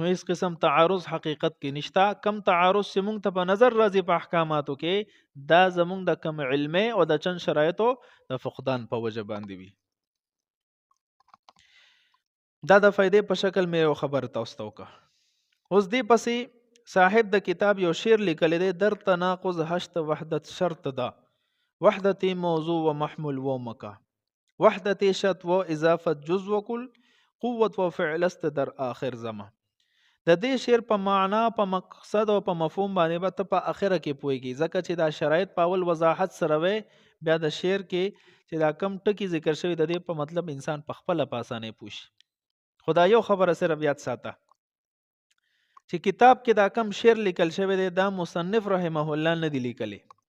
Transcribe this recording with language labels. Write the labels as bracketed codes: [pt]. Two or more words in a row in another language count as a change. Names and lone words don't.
[ps] نو اس قسم تعارض حقیقت کې نشتا. کم تعارض چې مونږ ته په نظر راځي په احکاماتو کې دا زمونږ د کم علم او د چن شرایطو د فقدان په وجه باندې وي. دا د فائدې په شکل مې یو خبر تاسو ته وکړه. اوس دې پسې صاحب د کتاب یو شعر لیکلی دی، [fa] در تناقض هشت وحدت شرط ده، وحدت موضوع و محمول و مکا، وحدت شت و اضافت جز و کل، قوت و فعل است در آخر زمان. [ps] د دې شعر په معنا په مقصد او په مفهوم باندې به ته په اخره کې پوهیږي، ځکه چې دا شرایط په اول وضاحت سره وي، بیا د شعر کې چې دا کم ټکی ذکر شوی د دې په مطلب انسان په خپل په اسانه پوښي. خدا یو خبره صرف یاد ساته چې کتاب کې دا کم شعر لیکل شوی دی دا مصنف [ar] رحمه الله [ps] نه دی لیکلی.